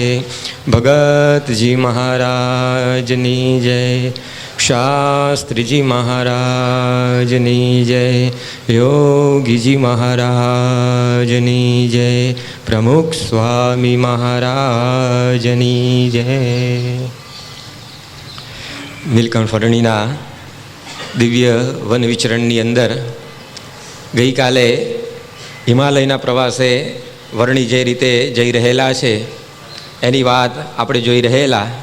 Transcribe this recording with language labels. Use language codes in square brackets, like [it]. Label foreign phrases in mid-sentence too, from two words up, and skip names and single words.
[gu] ભગતજી મહારાજની જય। શાસ્ત્રીજી મહારાજની જય। યોગીજી મહારાજની જય। પ્રમુખ સ્વામી મહારાજની જય। નીલકંઠ ફરણીના દિવ્ય વન વિચરણની અંદર ગઈકાલે હિમાલયના પ્રવાસે વર્ણી જે રીતે જઈ રહેલા છે એની વાત આપણે જોઈ રહેલા.